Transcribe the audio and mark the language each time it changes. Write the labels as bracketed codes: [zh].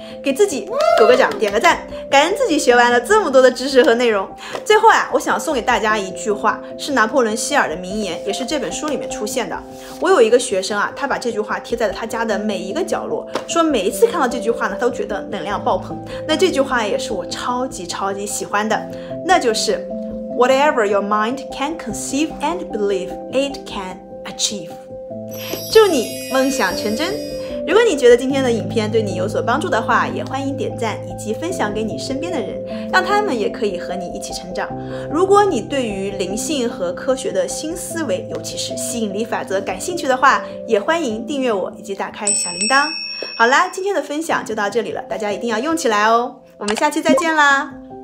[zh] 给自己鼓个掌，点个赞，感恩自己学完了这么多的知识和内容。最后啊，我想送给大家一句话，是拿破仑希尔的名言，也是这本书里面出现的。我有一个学生啊，他把这句话贴在了他家的每一个角落，说每一次看到这句话呢，他都觉得能量爆棚。那这句话也是我超级喜欢的，那就是 [en] Whatever your mind can conceive and believe, it can achieve。 [zh] 祝你梦想成真。如果你觉得今天的影片对你有所帮助的话，也欢迎点赞以及分享给你身边的人，让他们也可以和你一起成长。如果你对于灵性和科学的新思维，尤其是吸引力法则感兴趣的话，也欢迎订阅我以及打开小铃铛。好啦，今天的分享就到这里了，大家一定要用起来哦。我们下期再见啦。